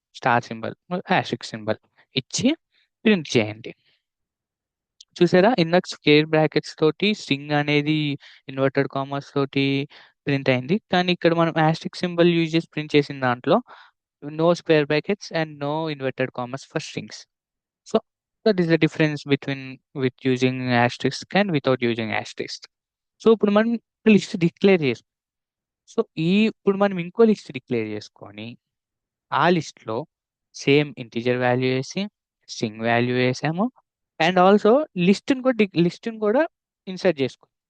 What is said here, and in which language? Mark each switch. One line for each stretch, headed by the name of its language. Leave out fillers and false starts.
Telugu: Star symbol, asterisk symbol ఇచ్చి print చేయండి. చూసారా, ఇందాక స్క్వేర్ బ్రాకెట్స్ తోటి స్ట్రింగ్ అనేది ఇన్వర్టెడ్ కామర్స్ తోటి ప్రింట్ అయింది, కానీ ఇక్కడ మనం యాస్ట్రిక్ సింబల్ యూజ్ చేసి ప్రింట్ చేసిన దాంట్లో
English: no square brackets and no inverted commas for strings. So that is the difference between with using asterisk and without using asterisk.
Telugu: So ఇప్పుడు మనం లిస్ట్ డిక్లేర్ చేసుకో సో ఇప్పుడు మనం ఇంకో లిస్ట్ డిక్లేర్ చేసుకొని ఆ లిస్ట్లో సేమ్ ఇంటీజర్ వాల్యూ వేసి స్ట్రింగ్ వాల్యూ వేసాము అండ్ ఆల్సో లిస్ట్ని కూడా ఇన్సర్ట్ చేసుకో.